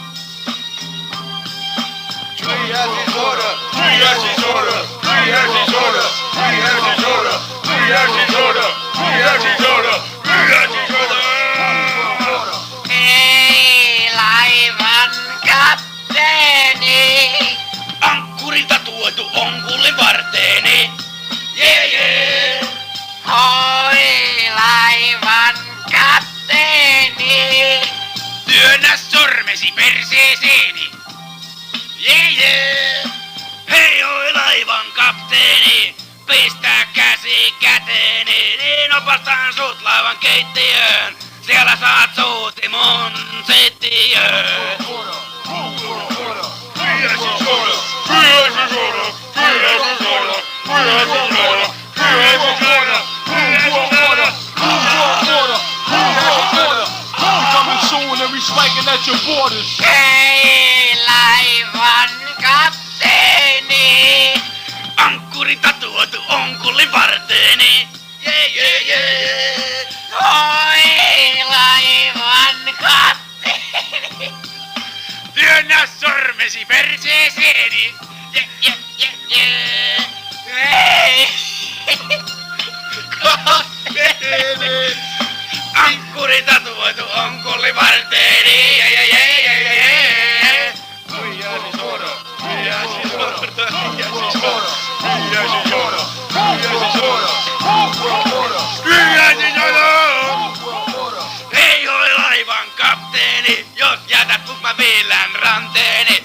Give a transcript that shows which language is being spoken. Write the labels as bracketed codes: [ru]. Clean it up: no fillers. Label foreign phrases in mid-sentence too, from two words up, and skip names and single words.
[fi] Hei laivan kapteeni! Ankkurilta tuotu onkullin varteeni. Jee jee. Hoi laivan kapteeni! Työnnä sormesi perseeseeni. Jee jee. Hei oi laivan kapteeni. Pistää käsi käteeni. Niin opastan sut laivan keittiöön. Siellä saat suuti mun settiöön. [en] Spiking at your borders. [fi] Hei laivan kapteeni! Ankkurita tuotu onkullin varteeni. Jee jee jee. Hoi laivan kapteeni! Työnnä sormesi perseeseeni. Je, je, je, je. Hei! Kapteeni. Ankkurita tuotu onkullin varteeni. Jee jee jee jee jee. Hei hoi laivan kapteeni, jos jätät mut mä viilän ranteeni.